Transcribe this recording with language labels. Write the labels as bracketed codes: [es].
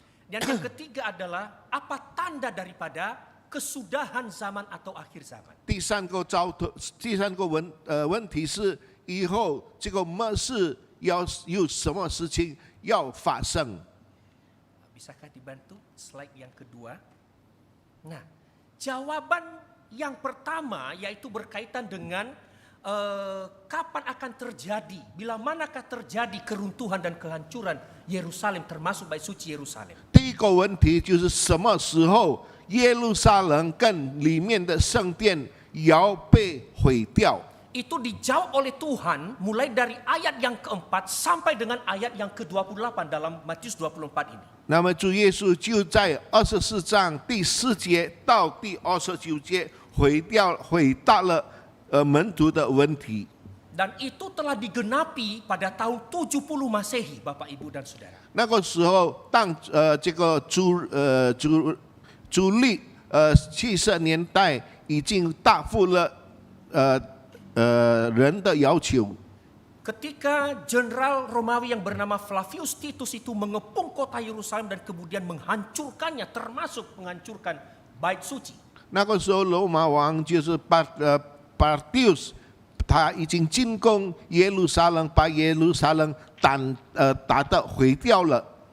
[id] Dan yang ketiga adalah apa tanda daripada kesudahan zaman atau akhir zaman? [zh] 第三个问题是以后这个末世要有什么事情要发生？ [id] Bisakah dibantu slide yang kedua? Nah, jawaban yang pertama yaitu berkaitan dengan kapan akan terjadi, bila manakah terjadi keruntuhan dan kehancuran Yerusalem termasuk bait suci Yerusalem. [zh] 第一个问题就是什么时候耶路撒冷跟里面的圣殿要被毁掉？ [id] Itu dijawab oleh Tuhan mulai dari ayat yang keempat sampai dengan ayat yang ke-28 dalam Matius 24 ini. [zh] 那么主耶稣就在24章第4节到第29节回答了门徒的问题。 [id] Dan itu telah digenapi pada tahun 70 Masehi, Bapak, Ibu, dan Saudara. [zh] 那个时候，当这个主力70年代已经答复了人的要求。 [id] Ketika Jenderal Romawi yang bernama Flavius Titus itu mengepung kota Yerusalem dan kemudian menghancurkannya, termasuk menghancurkan bait suci. [zh] 那个时候，罗马王就是Partius， 他已经进攻耶路撒冷，把耶路撒冷打得毁掉了。